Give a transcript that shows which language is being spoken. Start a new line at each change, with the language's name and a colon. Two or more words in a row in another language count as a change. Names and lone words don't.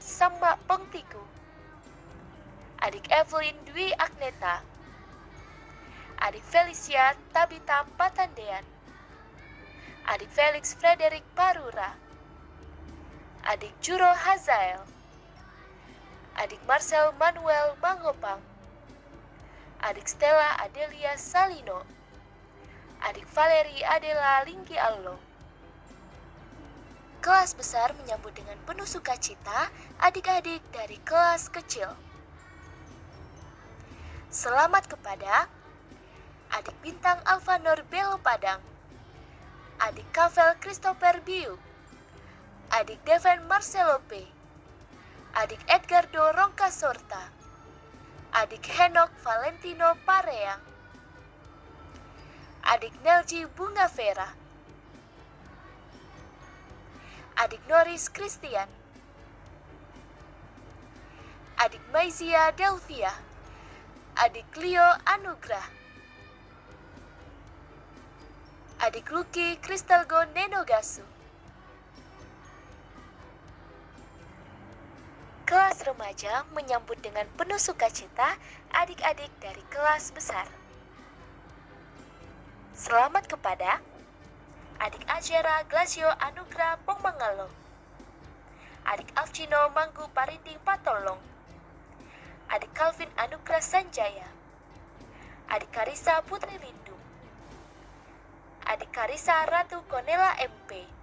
Indonesian: Samba Pengtiku, adik Evelyn Dwi Agneta, adik Felicia Tabita Patandean, adik Felix Frederick Parura, adik Juro Hazael, adik Marcel Manuel Mangopang, adik Stella Adelia Salino, adik Valeri Adela Linggi Allo. Kelas besar menyambut dengan penuh sukacita adik-adik dari kelas kecil. Selamat kepada adik Bintang Alvanor Belo Padang, adik Kavel Christopher Biu, adik Deven Marcelo P, adik Edgardo Rongka Sorta, adik Henok Valentino Pareang, Adik Nelji Bunga Vera, Adik Noris Christian, Adik Maizia Delvia, Adik Leo Anugrah, Adik Lucky Kristalgo Nenogasu. Kelas remaja menyambut dengan penuh sukacita adik-adik dari kelas besar. Selamat kepada Adik Ajera Glacio Anugrah Pongmangalo, Adik Alcino Manggu Parinding Patolong, Adik Calvin Anugrah Sanjaya, Adik Karisa Putri Lindung, Adik Karisa Ratu Konela MP,